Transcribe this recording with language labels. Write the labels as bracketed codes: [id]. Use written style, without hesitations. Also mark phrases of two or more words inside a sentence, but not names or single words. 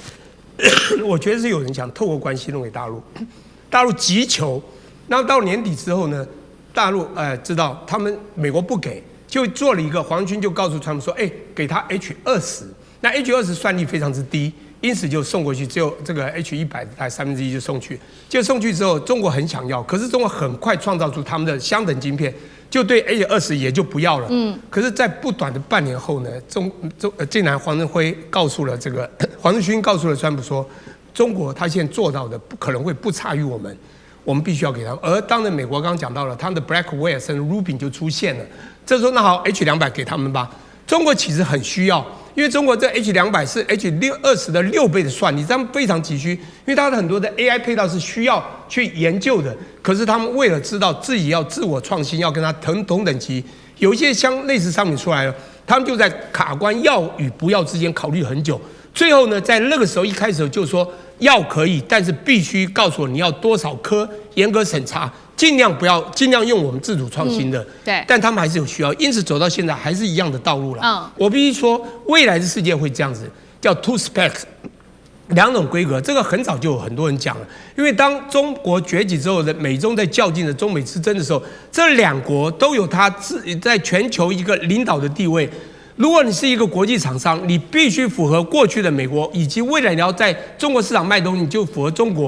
[zh] 我覺得是有人想透過關係弄給大陸，大陸急求，然後到年底之後呢，大陸知道他們美國不給，就做了一個黃軍就告訴他們說，給他 H20。那 H20算力非常之低，因此就送過去，只有這個 H100 大概1/3就送去。就送去之後，中國很想要，可是中國很快創造出他們的相等晶片，就對 H20也就不要了。可是，在不短的半年後呢，竟然黄仁勋告訴了川普說，中國他現在做到的可能会不差於我們必須要給他們。而當然，美國剛剛講到了，他們的 Blackwell 甚至 Rubin 就出現了。這時候那好 ，H200給他們吧。中國其實很需要。因為中國這 H200是 H20的6倍的算力，他們非常急需。因為它的很多的 AI 配套是需要去研究的，可是他們為了知道自己要自我創新，要跟它同等級，有一些類似商品出來了，他們就在卡關要與不要之間考慮很久。最後呢，在那個時候一開始就說要可以，但是必須告訴我你要多少顆，嚴格審查。盡量用我們自主創新的，對，但他們還是有需要，因此走到現在還是一樣的道路了。我必須說，未來的世界會這樣子，叫 [en] two specs， [zh] 2 種規格，這個很早就有很多人講了。因為當中國崛起之後的美中在較勁的中美之爭的時候，這2國都有它在全球一個領導的地位。如果你是一個國際廠商，你必須符合過去的美國，以及未來你要在中國市場賣東西，你就符合中國。